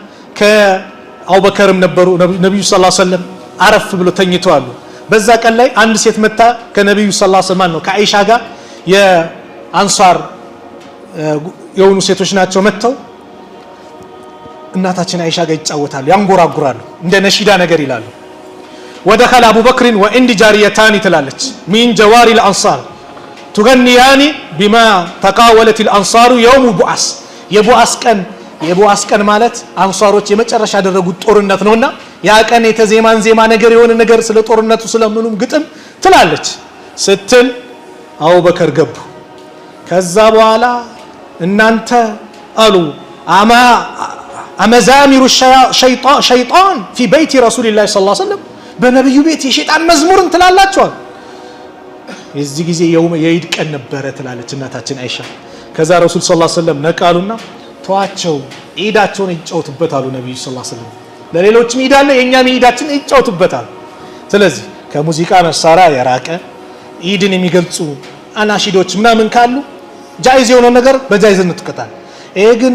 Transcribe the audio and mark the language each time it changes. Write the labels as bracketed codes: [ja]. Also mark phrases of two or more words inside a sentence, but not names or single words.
[am] ከአቡበከርም ነበሩ ነብዩ [ar] صلى الله عليه وسلم [am] አረፍ ብሎ ተኝተዋል። በዛ ቀን ላይ አንድ ሴት መጣ ከነብዩ [ar] صلى الله عليه وسلم [am] ነው ከአይሻ ጋር የአንሷር የሆኑ ሴቶች ናቸው መተው እናታችን አይሻ ጋር ይጫወታሉ፣ ያንጎራጉራሉ፣ እንደ ነሺዳ ነገር ይላሉ። ወደخل [ar] ابو بكر وعند جاريتان [am] ትላለች [ar] من جواري الانصار تغنيان بما تقاولت الانصار يوم بؤس [am] የቡአስ ቀን ማለት አንሷሮች የመጨረሻ ያደረጉት ጦርነት ነውና ያ ቀን የተዜማን ዜማ ነገር የሆነ ነገር ስለ ጦርነቱ ስለምኑም ግጥም ትላለች ስትል አቡበከር ገቡ። ከዛ በኋላ እናንተ አሉ [ar] أمزامير الشيطان في بيت رسول الله صلى الله عليه وسلم [am] በነብዩ ቤት የሸይጣን መዝሙርን ትላላችሁ። የዚህ ጊዜ የኢድ ቀን ነበረ ትላለች እናታችን አይሻ። ከዛ [ar] رسول صلى الله عليه وسلم [am] ነቃሉና ተዋቸው ኢዳቸውን ይጫወቱበታል ነብዩ [ar] صلى الله عليه وسلم። [am] ለሌሎችም ኢድ አለ፣ የኛም ኢዳችን ይጫወቱበታል። ስለዚህ ከሙዚቃ መሳሪያ የራቀ ኢድን የሚገልጹ አናሺዶች ምናምን ካሉ ጃይዝ የሆነ ነገር በጃይዝነት ትቀጣል። ይሄ ግን